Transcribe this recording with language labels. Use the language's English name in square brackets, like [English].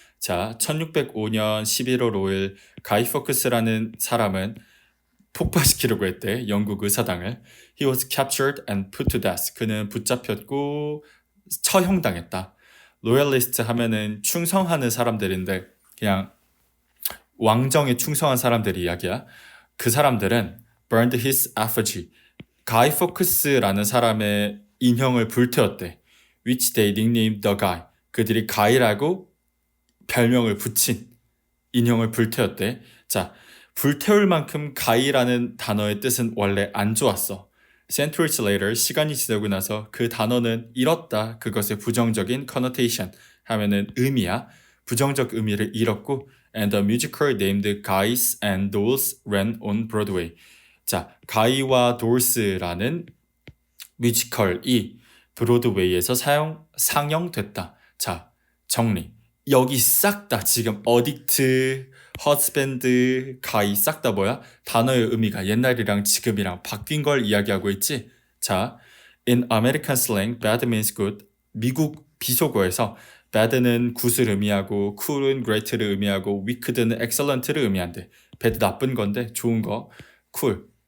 [Korean] 자, 1605년 11월 5일 가이 포크스라는 사람은 폭파시키려고 했대. 영국 의사당을. [English] He was captured and put to death. [Korean] 그는 붙잡혔고 처형당했다. 로얄리스트 하면은 충성하는 사람들인데 그냥 왕정에 충성한 사람들이 이야기야. 그 사람들은 [English] burned his effigy. [Korean] 가이 포크스라는 사람의 인형을 불태웠대. [English] Which they nicknamed the guy. [Korean] 그들이 가이라고 별명을 붙인 인형을 불태웠대. 자, 불태울 만큼 가이라는 단어의 뜻은 원래 안 좋았어. [English] Centuries later, [Korean] 시간이 지나고 나서 그 단어는 잃었다. 그것의 부정적인 connotation 하면은 의미야. 부정적 의미를 잃었고 [English] and the musical named Guys and Dolls ran on Broadway. [Korean] 자, 가이와 돌스라는 뮤지컬이 브로드웨이에서 상영됐다. 자, 정리. 여기 싹 다 지금 어딕트, 허스밴드, 가이 싹 다 뭐야? 단어의 의미가 옛날이랑 지금이랑 바뀐 걸 이야기하고 있지? [English] 자, in American slang, bad means good. [Korean] 미국 비속어에서 bad는 굿을 의미하고 cool은 great를 의미하고 wicked는 excellent를 의미한대. bad 나쁜 건데 좋은 거, cool.